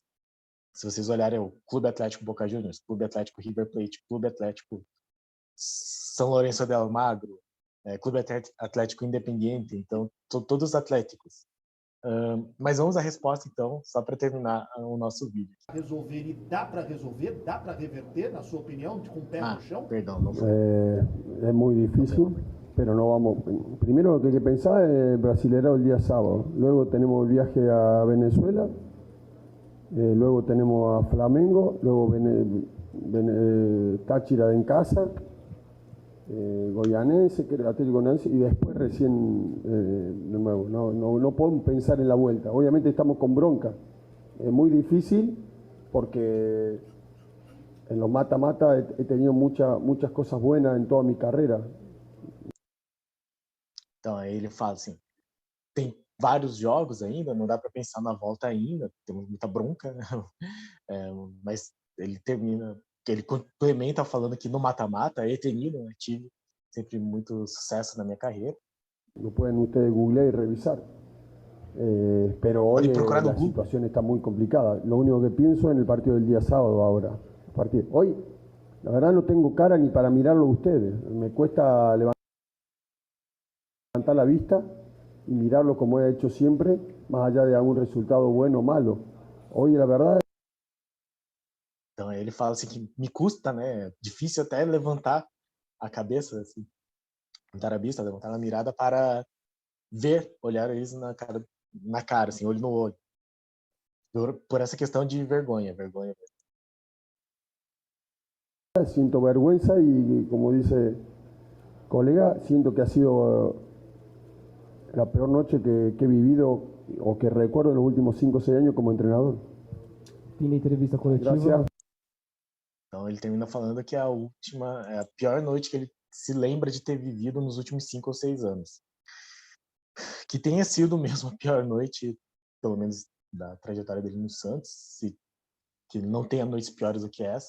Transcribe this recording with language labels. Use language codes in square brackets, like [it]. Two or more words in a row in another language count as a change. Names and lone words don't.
[pt] Se vocês olharem, o Clube Atlético Boca Juniors, Clube Atlético River Plate, Clube Atlético São Lourenço de Almagro, Clube Atlético Independiente, então todos atléticos. Mas vamos à resposta, então, só para terminar o nosso vídeo. Resolver, e dá para resolver, dá para reverter, na sua opinião, com o pé no chão? Perdão, não foi. [es] Es muy difícil, pero no vamos. Primero lo que hay que pensar es el Brasileirão el día sábado. Luego tenemos el viaje a Venezuela, luego tenemos a Flamengo, luego Táchira en casa, Goianense, Atlético Goianense, y después recién de nuevo. No podemos pensar en la vuelta. Obviamente estamos con bronca. Es muy difícil porque en los mata-mata he tenido muchas cosas buenas en toda mi carrera. [pt] Então, aí ele fala assim, tem vários jogos ainda, não dá para pensar na volta ainda, temos muita bronca, né? Mas ele complementa falando que no mata-mata [es] he tenido, [pt] né? Tive sempre muito sucesso na minha carreira. [es] Lo pueden ustedes googlear y revisar. Pero hoy la situación está muy complicada. Lo único que pienso es en el partido del día sábado ahora. Hoy, la verdad, no tengo cara ni para mirarlo a ustedes. Me cuesta levantar la vista y mirarlo como he hecho siempre, más allá de algún resultado bueno o malo. Hoy, la verdad... [pt] Então ele fala assim que me custa, né? Difícil até levantar a cabeça, assim, levantar a vista, levantar a mirada para olhar eles na cara, assim, olho no olho. Por essa questão de vergonha. [es] Siento vergüenza y, como dice colega, siento que ha sido la peor noche que he vivido o que recuerdo en los últimos 5 o 6 años como entrenador. [pt] Fim da entrevista coletiva. [es] Gracias. [pt] Então ele termina falando que a pior noite que ele se lembra de ter vivido nos últimos 5 ou 6 anos. Que tenha sido mesmo a pior noite, pelo menos da trajetória dele no Santos, que não tenha noites piores do que essa.